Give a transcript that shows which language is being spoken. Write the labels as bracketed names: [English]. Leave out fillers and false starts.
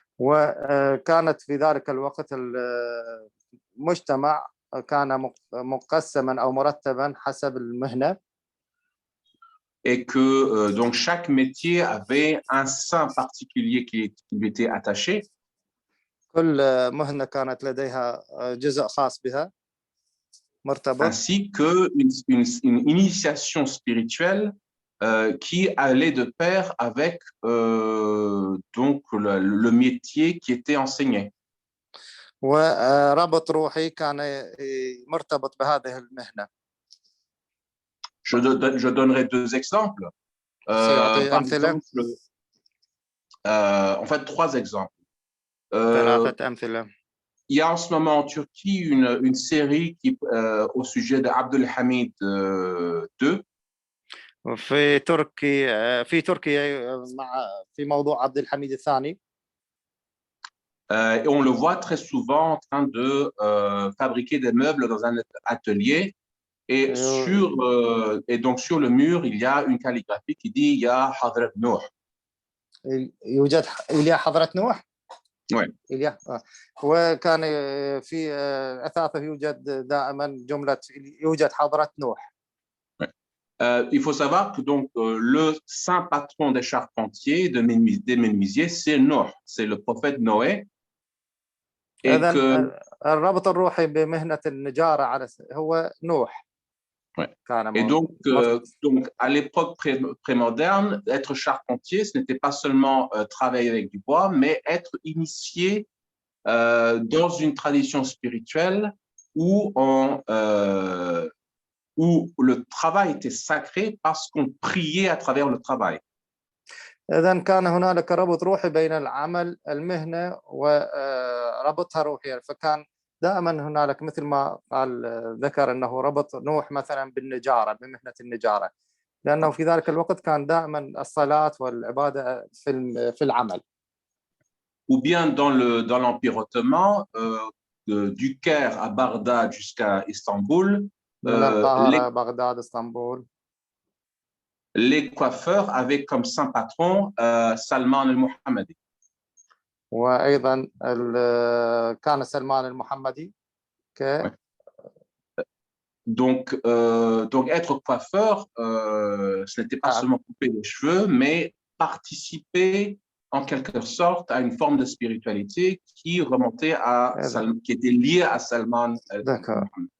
[Arabic] وكانت في ذلك الوقت المجتمع كان مقسما أو مرتبا حسب المهنة. [French] Et que donc chaque métier avait un sein particulier qui lui était attaché. [Arabic] كل مهنة كانت لديها جزء خاص بها مرتبط. [French] Ainsi qu'une initiation spirituelle qui allait de pair avec donc le métier qui était enseigné. [Arabic] وربط روحي كان مرتبط بهذه المهنة. [French] Je donnerai deux exemples. Par exemple, en fait, trois exemples. Il y a en ce moment en Turquie une série au sujet d'Abdülhamid II. [Arabic] في تركيا في موضوع عبد الحميد الثاني. [French] Et on le voit très souvent en train de fabriquer des meubles dans un atelier. Et, et donc sur le mur, il y a une calligraphie qui dit « Ya Hadrat Nuh ». [Arabic] يوجد إليا حضرة نوح. [French] Ouais. [Arabic] إليا وكان في أثاثه يوجد دائما جملة يوجد حضرة نوح. [French] Il faut savoir que donc le saint patron des charpentiers, des menuisiers, c'est Noé, c'est le prophète Noé. Et que [Arabic] الربط الروحي بمهنة النجارة على هو نوح. [French] Ouais. Et donc à l'époque prémoderne, être charpentier, ce n'était pas seulement travailler avec du bois, mais être initié dans une tradition spirituelle où le travail était sacré parce qu'on priait à travers le travail. [Arabic] إذن كان هنالك ربط روحي بين العمل المهنة وربطها روحيا، فكان دائما هنالك مثل ما قال ذكر أنه ربط نوح مثلا بالنجارة، بمهنة النجارة، لأنه في ذلك الوقت كان دائما الصلاة والعبادة في العمل. [French] Ou bien dans l'Empire ottoman, du Caire à Bagdad jusqu'à Istanbul, [Arabic] بغداد اسطنبول. [French] Les coiffeurs avaient comme saint patron Salman al-Muhammadi. [Arabic] وأيضا كان سلمان المحمدي [French] Donc être coiffeur, ce n'était pas seulement couper les cheveux, mais participer en quelque sorte à une forme de spiritualité qui remontait qui était liée à Salman al-Muhammadi.